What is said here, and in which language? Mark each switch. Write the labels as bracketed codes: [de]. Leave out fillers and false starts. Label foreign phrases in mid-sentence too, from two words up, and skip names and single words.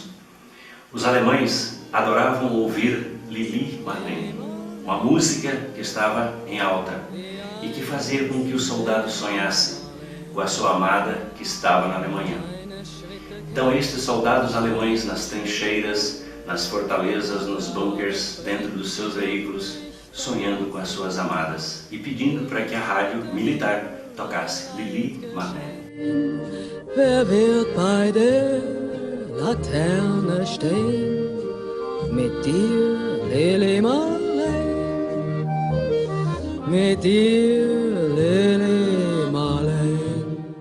[pt] Os alemães adoravam ouvir Lili Marlene, uma música que estava em alta e que fazia com que o soldado sonhasse com a sua amada que estava na Alemanha. Então estes soldados alemães nas trincheiras, nas fortalezas, nos bunkers, dentro dos seus veículos, sonhando com as suas amadas e pedindo para que a rádio militar tocasse Lili Marlene. [de] Wer wird bei der Laterne stehen? Mit dir, Lili Marlene. Mit dir, Lili Marlene.